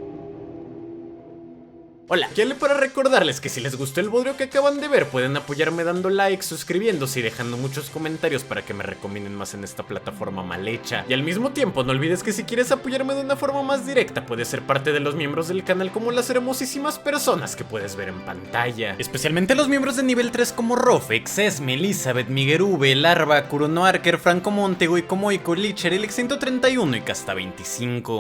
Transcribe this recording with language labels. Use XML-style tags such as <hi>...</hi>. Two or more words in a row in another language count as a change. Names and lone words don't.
<es>Hola, quiero para recordarles que si les gustó el bodrio que acaban de ver, pueden apoyarme dando like, suscribiéndose y dejando muchos comentarios para que me recomienden más en esta plataforma mal hecha. Y al mismo tiempo, no olvides que si quieres apoyarme de una forma más directa, puedes ser parte de los miembros del canal como las hermosísimas personas que puedes ver en pantalla. Especialmente los miembros de nivel 3 como Rofex, Esme, Elizabeth, Miguel V, Larva, Kurono Arker, Franco Montego y Komoiko, Licher, Elix 131 y Casta 25.</es>